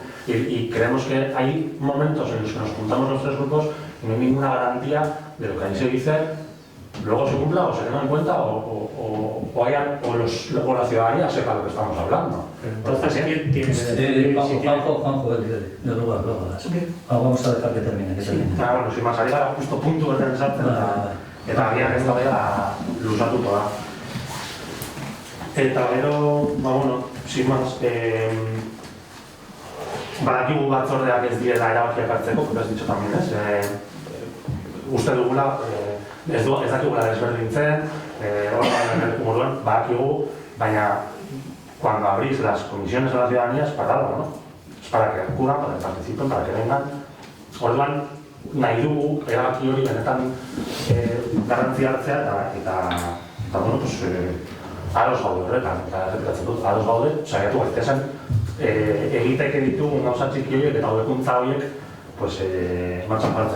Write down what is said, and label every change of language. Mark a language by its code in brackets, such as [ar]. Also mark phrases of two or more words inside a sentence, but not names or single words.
[es] Y creemos que hay momentos en los que nos juntamos los 3 grupos y no hay ninguna garantía de lo que ahí se dice, luego se cumpla o se tenga en cuenta o la ciudadanía sepa lo que estamos hablando. Entonces, ¿quién tiene que decidir? Juanjo, luego vamos a dejar que termine. [eu] Bueno, [es] sin más, [eu] arriba justo puntu bertan esaten eta agian ez da luzatuko da. Eta gero, bueno, [es] sin más, [eu] badakigu batzordeak ez direla erabakiak hartzeko, [es] como has dicho también, [eu] uste dugula, ez dakigula desberdintzen, moduan, badakigu, baina [es] cuando abrís las comisiones a la ciudadanía es para algo, ¿no? Es para que acudan, para que participen, para que vengan. [eu] Orduan, nahi dugu, erabaki hori benetan garrantzia hartzea eta bueno, pues, ados gaude horretan, eta errepikatzen dut, ados gaude, saiatu gaitezen, egiteke ditugun gauza txiki horiek eta hobekuntza horiek, pues, martxan jartzen.